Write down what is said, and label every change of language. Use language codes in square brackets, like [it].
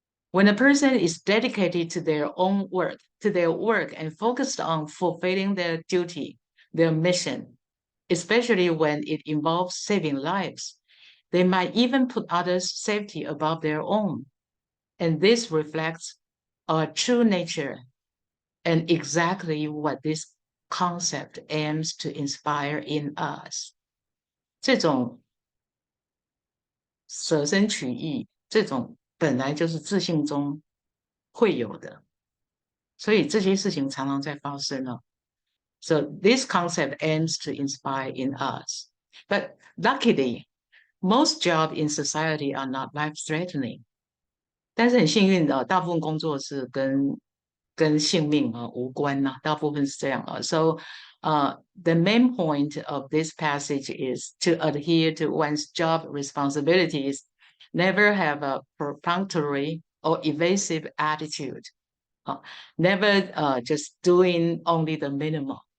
[en] When a person is dedicated to their own work, and focused on fulfilling their duty, their mission, especially when it involves saving lives, they might even put others' safety above their own. And this reflects our true nature and exactly what this concept aims to inspire in us. [zh] 这种舍身取义，这种本来就是自信中会有的，所以这些事情常常在发生了。 [en] So this concept aims to inspire in us. But luckily, most jobs in society are not life-threatening. [zh] 但是很幸运的，大部分工作是跟性命无关呐，大部分是这样啊。 [en] So, the main point of this passage is to adhere to one's job responsibilities, never have a perfunctory or evasive attitude, never just doing only the minimum.